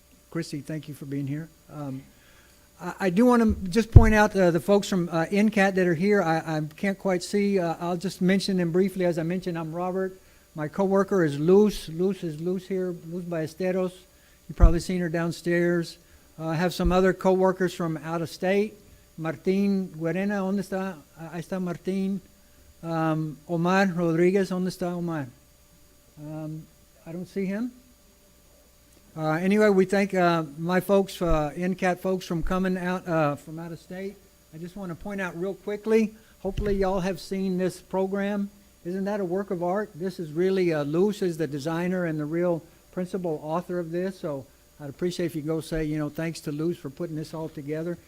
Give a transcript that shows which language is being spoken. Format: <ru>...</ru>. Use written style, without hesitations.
<en>Christy, thank you for being here. I do want to just point out the folks from NCAT that are here. I can't quite see. I'll just mention them briefly. As I mentioned, I'm Robert. My coworker is Luz. Luz here. Luz Ballesteros. You've probably seen her downstairs. I have some other coworkers from out of state.</en> <es>Martín Guerena, ¿dónde está? Ahí está Martín. Omar Rodriguez, ¿dónde está Omar?</es> <en>I don't see him. Anyway, we thank my folks, NCAT folks, from coming out from out of state. I just want to point out real quickly, hopefully y'all have seen this program. Isn't that a work of art? This is really, Luz is the designer and the real principal author of this, so I'd appreciate if you go say, thanks to Luz for putting this all together.</en>